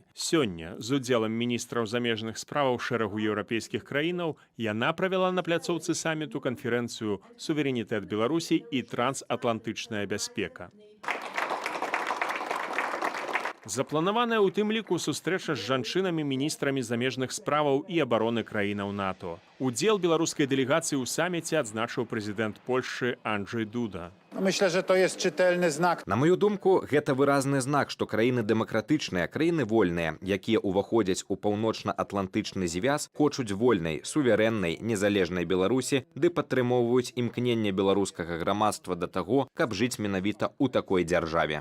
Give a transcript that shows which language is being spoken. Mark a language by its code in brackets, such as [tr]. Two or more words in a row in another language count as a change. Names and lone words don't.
[be] Сёння з удзелам міністраў замежных справаў шэрагу еўрапейскіх краінаў яна правяла на пляцоўцы саміту канферэнцыю «Суверэнітэт Беларусі і трансатлантычная бяспека». Запланаваная ў тым ліку сустрэча з жанчынамі-міністрамі замежных справаў і абароны краінаў НАТО. Удзел беларускай дэлегацыі ў саміце адзначыў прэзідэнт Польшчы Анджэй Дуда. [pl] Myślę, że to jest czytelny znak. [be] На маю думку, гэта выразны знак, што краіны дэмакратычныя, краіны вольныя, якія ўваходзяць у паўночна-атлантычны звяз, хочуць вольнай, суверэннай, незалежнай Беларусі, ды падтрымоўваюць імкненне беларускага грамадства да таго, каб жыць менавіта ў такой дзяржаве.